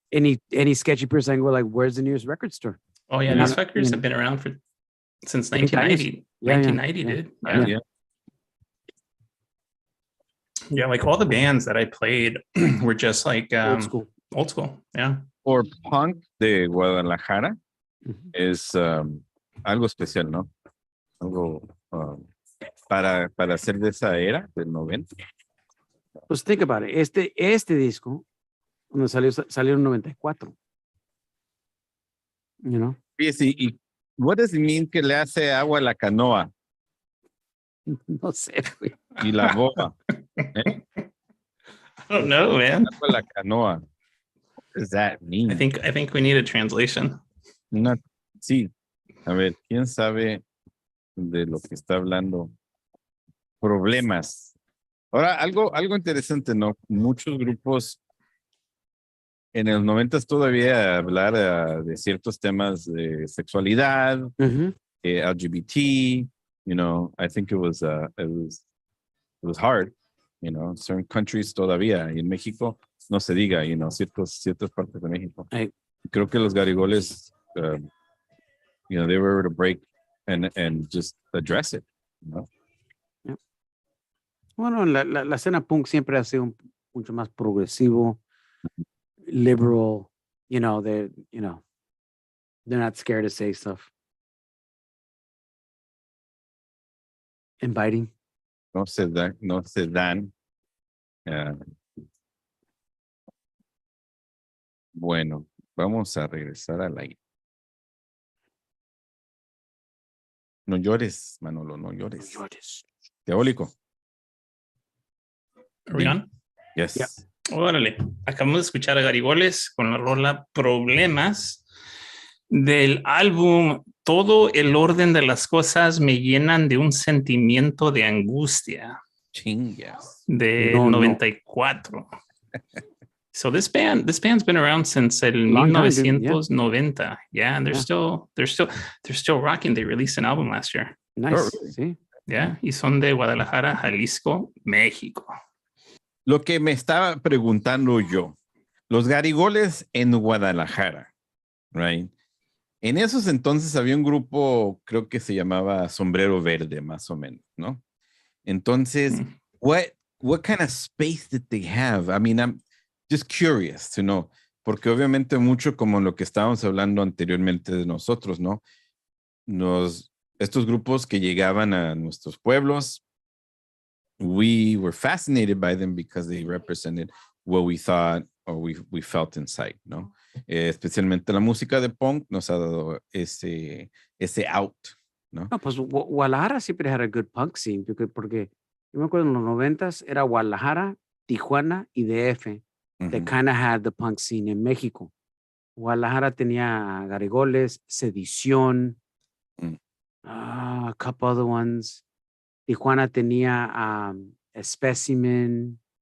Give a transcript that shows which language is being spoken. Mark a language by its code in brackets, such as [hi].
[en] Any sketchy person, I go like, "Where's the nearest record store?" Oh yeah, these fuckers have been around since 1990. 1990, dude. Yeah. Yeah, like all the bands that I played were just like old school. Yeah. [es] Or punk de Guadalajara es algo especial, ¿no? Algo para ser de esa era del 90. [en] Pues think about it. [es] Este disco Cuando salió en 94. [en] You know? [es] Fíjese, y [en] what does it mean [es] que le hace agua a la canoa No sé, güey. y la boba? ¿Eh? [en] I don't know, man. [es] Agua a la canoa. [en] What does that mean? I think we need a translation. [es] Una, sí. A ver, ¿quién sabe de lo que está hablando? Problemas. Ahora, algo interesante, ¿no? Muchos grupos en los 90 todavía hablar de ciertos temas de sexualidad, LGBT, you know, [en] I think it was hard, [es] you know, certain countries todavía, y en México no se diga, you know, ciertas partes de México. Creo que los garigoles, [en] you know, they were able to break and just address it, you know? [es] Yeah. Bueno, la escena punk siempre ha sido mucho más progresivo, liberal, [en] they're not scared to say stuff. Inviting. [es] No se dan. Bueno, vamos a regresar al aire. No llores, Manolo, no llores. No llores. Diabólico. [en] Are we on? Yes. Yeah. [es] Órale, acabamos de escuchar a Garigoles con la rola Problemas del álbum Todo el orden de las cosas me llenan de un sentimiento de angustia. Chingas. De 94. [en] So this band's been around since el 1990. Yeah, and they're still rocking. They released an album last year. Nice. Oh, really? [es] Sí. Yeah, y son de Guadalajara, Jalisco, México. Lo que me estaba preguntando yo, los Garigoles en Guadalajara, right? En esos entonces había un grupo, creo que se llamaba Sombrero Verde, más o menos, ¿no? [en] Entonces, what kind of space did they have? I mean, I'm just curious to know, [es] porque obviamente mucho como lo que estábamos hablando anteriormente de nosotros, ¿no? Estos grupos que llegaban a nuestros pueblos, [en] we were fascinated by them because they represented what we thought or we felt inside, ¿no? [es] Especialmente la música de punk nos ha dado ese out, ¿no? No, pues Guadalajara siempre [en] had a good punk scene, [es] porque yo me acuerdo en los 90s era Guadalajara, Tijuana y DF. [en] They kind of had the punk scene [es] en México. Guadalajara tenía Garigoles, Sedición, [en] a couple other ones. [es] Tijuana tenía Specimen.